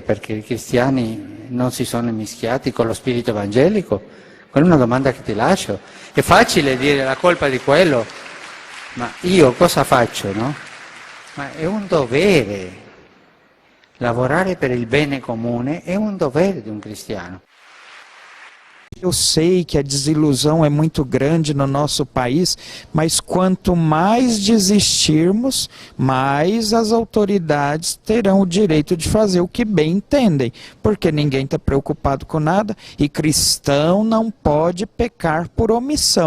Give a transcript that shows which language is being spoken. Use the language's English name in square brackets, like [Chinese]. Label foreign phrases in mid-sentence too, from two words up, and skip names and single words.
[Italian] Perché i cristiani non si sono mischiati con lo spirito evangelico? Quella è una domanda che ti lascio. È facile dire la colpa di quello, ma io cosa faccio, no? Ma è un dovere. Lavorare per il bene comune è un dovere di un cristiano. [Portuguese] Eu sei que a desilusão é muito grande no nosso país, mas quanto mais desistirmos, mais as autoridades terão o direito de fazer o que bem entendem, porque ninguém está preocupado com nada e cristão não pode pecar por omissão.